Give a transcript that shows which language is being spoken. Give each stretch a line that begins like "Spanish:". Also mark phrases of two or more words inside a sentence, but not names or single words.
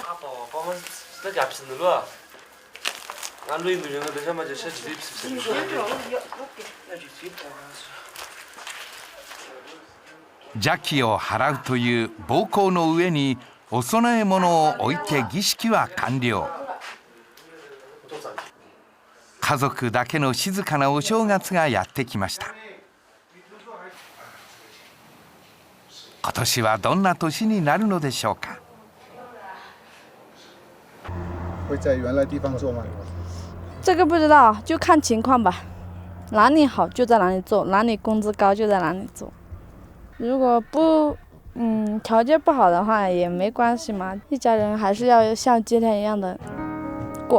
Japanese: 邪気を払うという膀胱の上にお供え物を置いて儀式は完了。家族だけの静かなお正月がやってきました。今年はどんな年になるのでしょうか。
Chinese: 会在原来地方做吗？这个不知道，就看情况吧。哪里好就在哪里做，哪里工资高就在哪里做。如果不条件不好的话也没关系嘛，一家人还是要像今天一样的过。